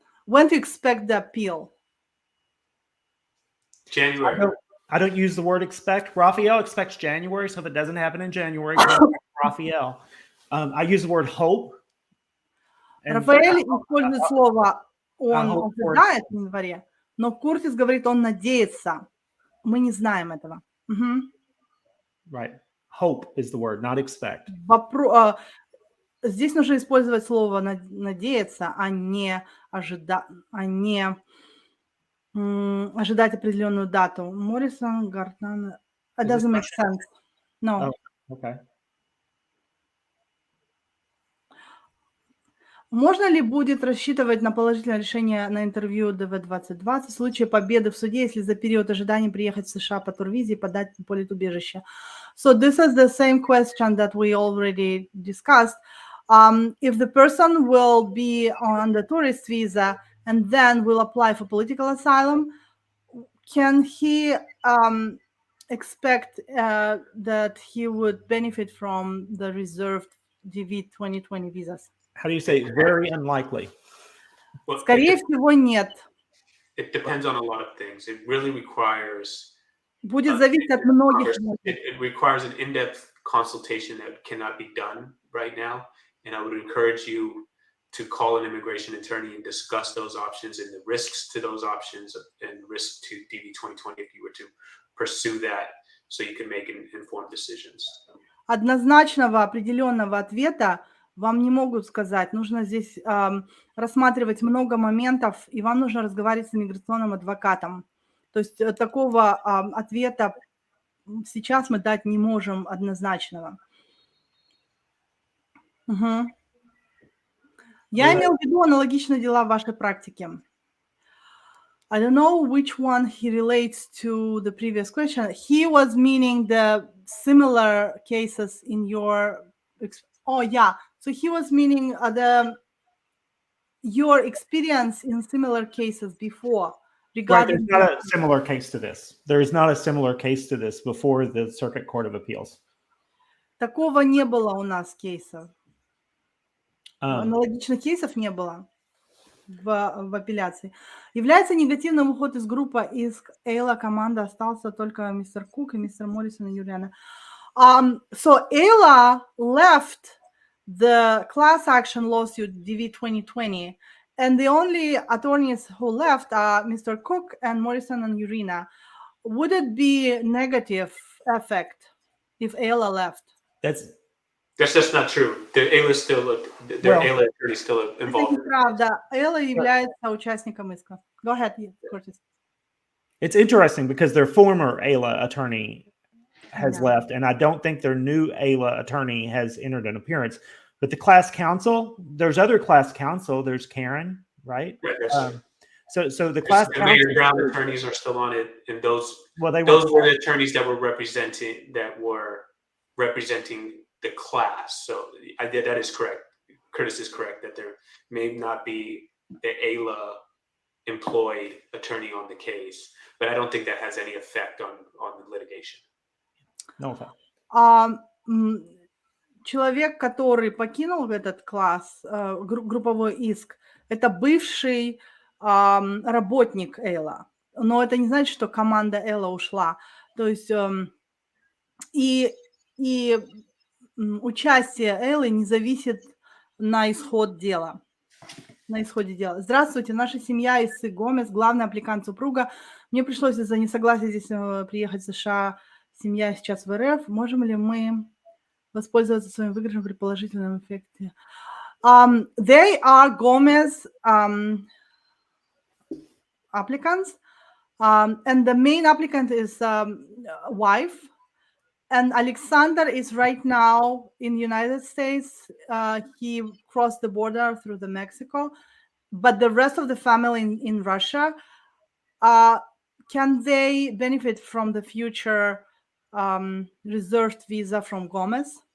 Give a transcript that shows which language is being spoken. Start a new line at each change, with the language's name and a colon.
English: When to expect the appeal? January. I don't use the word expect. Raphael expects January, so if it doesn't happen in January, Raphael. I use the word hope.
Russian: Рафаэль использует слово «он ожидает» в январе, но Куртис говорит «он надеется». Мы не знаем этого.
English: Right. Hope is the word, not expect.
Russian: Здесь нужно использовать слово «надеяться», а не ожидать определенную дату.
English: Моррисон, Гартан... It doesn't make sense. No. Oh, okay.
Russian: Можно ли будет рассчитывать на положительное решение на интервью ДВ-2020 в случае победы в суде, если за период ожидания приехать в США по турвизе и подать политубежище?
English: So this is the same question that we already discussed. If the person will be on the tourist visa and then will apply for political asylum, can he expect that he would benefit from the reserved DV 2020 visas? How do you say very unlikely? Well,
Russian: Скорее всего, нет.
English: it depends on a lot of things. It really requires
Russian: Будет зависеть от многих.
English: it requires an in-depth consultation that cannot be done right now. And I would encourage you to call an immigration attorney and discuss those options and the risks to those options and risk to DV 2020 if you were to pursue that, so you can make informed decisions.
Russian: Однозначного определенного ответа вам не могут сказать. Нужно здесь рассматривать много моментов, и вам нужно разговаривать с иммиграционным адвокатом. То есть такого ответа сейчас мы дать не можем однозначного. Угу. Я имел в виду аналогичные дела в вашей практике.
English: I don't know which one he relates to the previous question. He was meaning the similar cases in your... Oh, yeah. So he was meaning your experience in similar cases before. Right, there's not a similar case to this. There is not a similar case to this before the Circuit Court of Appeals.
Russian: Такого не было у нас кейсов. Аналогичных кейсов не было в апелляции. Является негативным уход из группы из Эйла команда, остался только мистер Кук и мистер Моррисон и Юлиана.
English: So Ayla left the class action lawsuit DV 2020, and the only attorneys who left are Mr. Cook and Morrison and Urena. Would it be negative effect if Ayla left? That's just not true. The Ayla still, Ayla attorney still involved.
Russian: Это неправда. Ayla является участником иска.
English: Go ahead, Curtis. It's interesting because their former Ayla attorney has left, and I don't think their new Ayla attorney has entered an appearance. But the class counsel, there's other class counsel. There's Karen, right? So the class counsel, Mayor Brown attorneys are still on it, and those were the attorneys that were representing the class. So that is correct. Curtis is correct that there may not be the Ayla employed attorney on the case, but I don't think that has any effect on the litigation. No effect.
Russian: Человек, который покинул этот класс, групповой иск, это бывший работник Эйла. Но это не значит, что команда Эйла ушла. То есть и участие Эйлы не зависит на исходе дела. Здравствуйте, наша семья из Гомес, главный аппликант супруга. Мне пришлось из-за несогласия здесь приехать в США. Семья сейчас в РФ. Можем ли мы воспользоваться своим выигрышем при положительном эффекте?
English: They are Gomez applicants, and the main applicant is wife. And Alexander is right now in the United States. He crossed the border through the Mexico, but the rest of the family in Russia, can they benefit from the future reserved visa from Gomez?